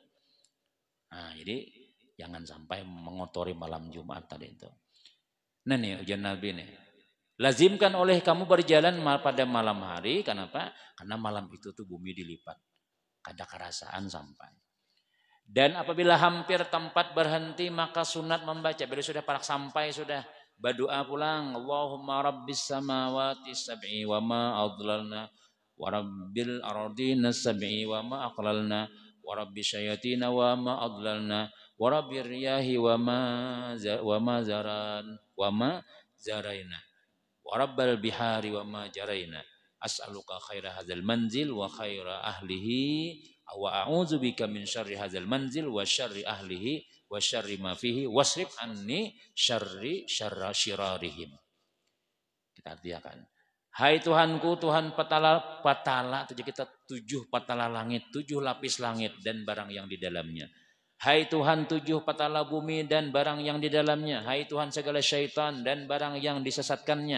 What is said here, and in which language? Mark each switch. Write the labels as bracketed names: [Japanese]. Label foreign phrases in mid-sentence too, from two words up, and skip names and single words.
[Indonesian] Nah, jadi jangan sampai mengotori malam Jumat tadi itu. [Banjar] Nah nih ujian Nabi nih. [Indonesian] Lazimkan oleh kamu berjalan pada malam hari. Kenapa? Karena malam itu tuh bumi dilipat. [Banjar] Kada kerasaan sampai. Dan apabila hampir tempat berhenti maka sunat membaca. Bila sudah parak sampai sudah berdoa pulang. [Arabic] اللهم رب السماوات السبع وما أظللن. ورب الأرضين السبع وما أقللن. ورب الشياطين وما أضللن ورب الرياح وما ذرين. وما ذرين. ورب البحار وما جرين. أسألك خير هذا المنزل وخير أهله وأعوذ بك من شر هذا المنزل وشر أهله وشر ما فيه واصرف عني شر شرارهم. [Indonesian] Kita artikan. Hai Tuhanku, Tuhan patala itu kita 7 patala langit, 7 lapis langit dan barang yang di dalamnya. Hai Tuhan 7 patala bumi dan barang yang di dalamnya. Hai Tuhan segala syaitan dan barang yang disesatkannya.